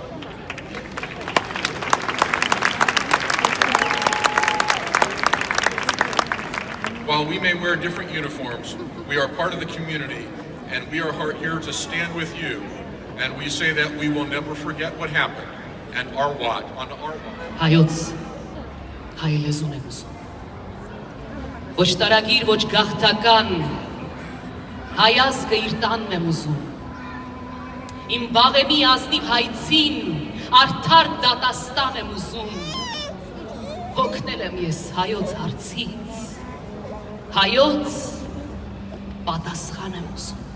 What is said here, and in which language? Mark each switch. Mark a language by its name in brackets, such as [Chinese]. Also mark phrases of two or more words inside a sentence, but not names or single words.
[English] While we may wear different uniforms, we are part of the community, and we are here to stand with you. And we say that we will never forget what happened, and our watch, on our watch. [Armenian] Հայոց, հայ լեզուն եմ ուզում, ոչ տարագիր, ոչ գաղթական, հայ ազգը իր տանն եմ ուզում, իմ վաղեմի ազնիվ հայցին, արդար դատաստան եմ ուզում, հոգնել եմ ես հայոց հարցից, հայոց պատասխան եմ ուզում։